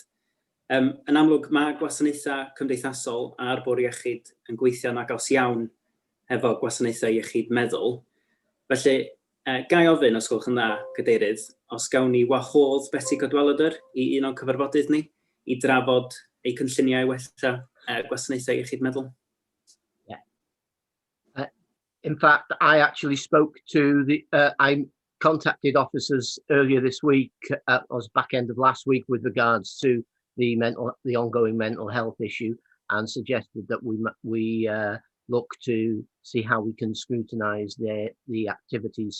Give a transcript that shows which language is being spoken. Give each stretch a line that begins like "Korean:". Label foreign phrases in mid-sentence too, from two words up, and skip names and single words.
Welsh: Yn amlwg, mae gwasanaethau cymdeithasol a'r bwrdd iechyd yn gweithio'n agos iawn efo gwasanaethau iechyd meddwl. Felly, gai ofyn, os gwelwch yn dda, Cadeirydd, os gawn ni wahodd Betsi Cadwaladr i un o'n cyfarfodydd ni i drafod eu cynlluniau wella gwasanaethau iechyd meddwl?
English: In fact, I actually spoke to I contacted officers earlier this week, or back end of last week, with regards to the ongoing mental health issue, and suggested that we look to see how we can scrutinise the activities.